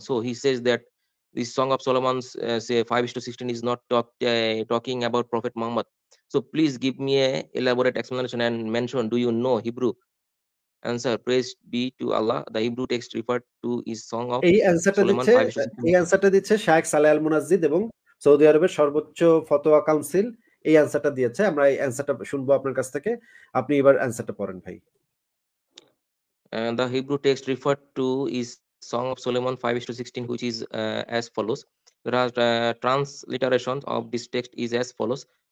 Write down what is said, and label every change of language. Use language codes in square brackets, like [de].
[en] So he says that this Song of Solomon's say 5:16 is not talking about Prophet Muhammad. So please give me a elaborate explanation and mention, do you know Hebrew? Answer, praise be to Allah. The Hebrew text referred to is Song of [bn] এই অ্যান্সারটা [en] Solomon [bn] দিচ্ছে [en] 5:16. [bn] শায়েখ সালেহ আল মুনাজ্জিদ এবং Saudi আরবের সর্বোচ্চ ফতোয়া council এই অ্যান্সারটা দিয়েছে। আমরা এই অ্যান্সারটা শুনবো আপনার কাছ থেকে। আপনি এবার অ্যান্সারটা পড়েন ভাই। [en] The Hebrew text referred to is Song of Solomon 5:16, which is as follows. Whereas transliteration of this text is as follows.